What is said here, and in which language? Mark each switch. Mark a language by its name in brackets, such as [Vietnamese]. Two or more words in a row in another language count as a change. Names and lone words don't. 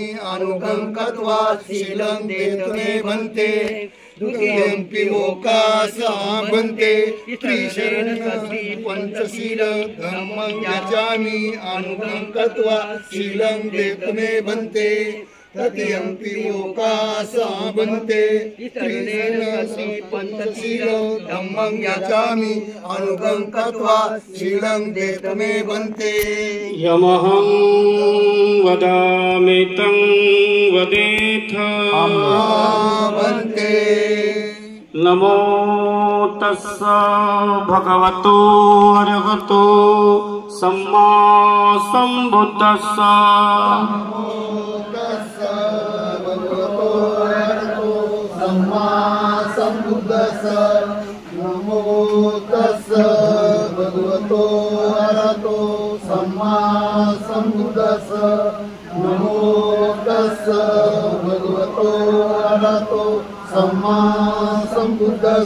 [Pali] अनुगं कृत्वा शीलं देतु मे भन्ते द्वितीयंपि ओकासा भन्ते त्रिसरणानि पंचशीलं धम्मं याचामि अनुगं कृत्वा शीलं देतु मे भन्ते तृतीयंपि ओकासा भन्ते त्रिसरणानि पंचशीलं धम्मं याचामि अनुगं कृत्वा शीलं देतु मे भन्ते यमहं वदामि तं वदेथ भन्ते नमो तस्स भगवतो अरहतो सम्मा सम्बुद्धस्स सम्मा सम्बुद्धस्स नमो तस्स भगवतो अरहतो सम्मा सम्बुद्धस्स नमो तस्स भगवतो अरहतो सम्मा सम्बुद्धस्स